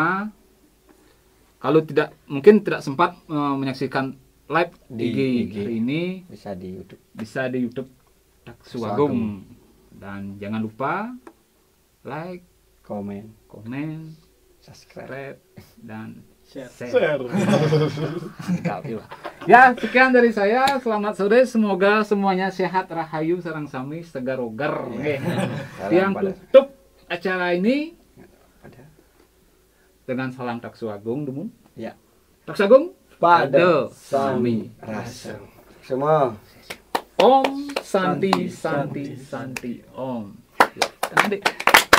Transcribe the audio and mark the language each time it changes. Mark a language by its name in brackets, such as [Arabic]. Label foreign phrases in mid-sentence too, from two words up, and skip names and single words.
[Indonesian] Kalau mungkin tidak sempat menyaksikan live di IG hari ini, bisa di YouTube Taksuagung. Dan jangan lupa like, komen, subscribe dan share. Mantap. Ya, sekian dari saya. Selamat sore. Semoga semuanya sehat, [Balinese] rahayu, sarang sami, segar ogar. [Indonesian] Yang tutup acara ini dengan salam Taksuagung, Dumun. Ya. Taksuagung [Balinese] Pada sami rasa. Semua. [Sanskrit] Om Santi Santi Santi Om. [Indonesian] Ya, adik.